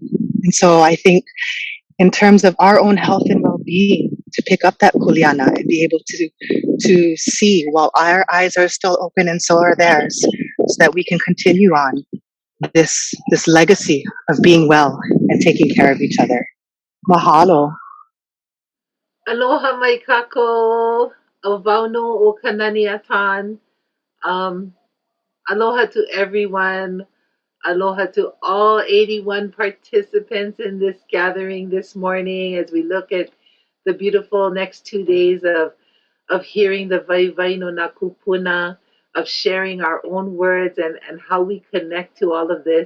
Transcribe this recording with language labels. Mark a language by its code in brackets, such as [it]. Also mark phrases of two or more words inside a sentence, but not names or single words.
[en] And so I think in terms of our own health and well-being, to pick up that kuleana and be able to see while our eyes are still open and so are theirs, so that we can continue on this legacy of being well and taking care of each other. Mahalo. [haw] Aloha mai kako, Ovauno o Kanani Aton. [en] Aloha to everyone. Aloha to all 81 participants in this gathering this morning as we look at the beautiful next 2 days of hearing the [haw] Waiwai no na Kūpuna, [en] of sharing our own words and how we connect to all of this.